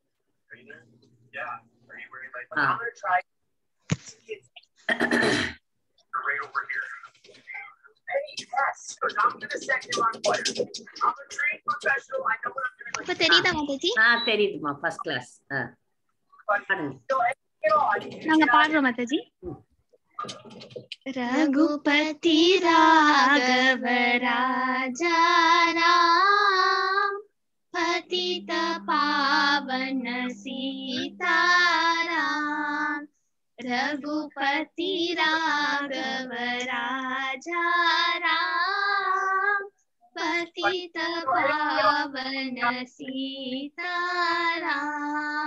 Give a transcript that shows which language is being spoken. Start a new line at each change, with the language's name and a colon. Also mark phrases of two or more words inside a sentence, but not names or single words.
Tamil: இப்ப தெரியுதா மாதாஜி? தெரியுதுமா.
English: first class.
Tamil: நாங்க பாடுறோம் மாதாஜி.
Hindi: रघुपति राघव राजा राम पतित पावन सीताराम। रघुपति राघव राजा राम पतित पावन सीताराम।